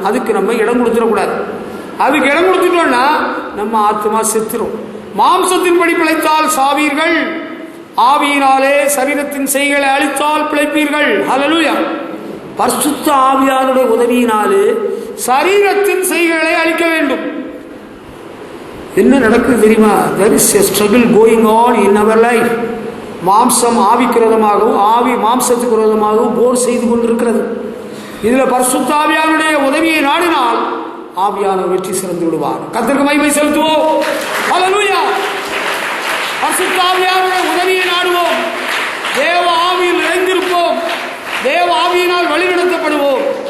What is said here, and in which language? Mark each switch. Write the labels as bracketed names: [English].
[Tamil] அதுக்கு நம்ம இடம் கொடுத்துடக்கூடாது. அதுக்கு இடம் கொடுத்துட்டோம்னா நம்ம ஆத்மா செத்துரும். மாம்சத்தின்படி பிழைத்தால் சாவீர்கள், ஆவியினாலே சரீரத்தின் செய்களை அழித்தால் பிழைப்பீர்கள். ஹல்லேலூயா. பரிசுத்த ஆவியாருடைய உதவியினாலே சரீரத்தின் செய்களை அழிக்க வேண்டும். என்ன நடக்குது தெரியுமா? [English] there is a struggle going on in our life. [Tamil] மாம்சம் ஆவிக்கு விரோதமாகவும் ஆவி மாம்சத்துக்கு விரோதமாகவும் போர் செய்து கொண்டிருக்கிறது. இதுல பரிசுத்த ஆவியாருடைய உதவியை நாடினால் ஆவியானவர் வெற்றி சிறந்து விடுவார். கர்த்தருக்கு மகிமை செலுத்துவோம். ஹல்லேலூயா. பரிசுத்த ஆவியாருடைய உதவியை நாடுவோம், தேவ ஆவியில் நிறைந்திருப்போம், தேவ ஆவியினால் வழிநடத்தப்படுவோம்.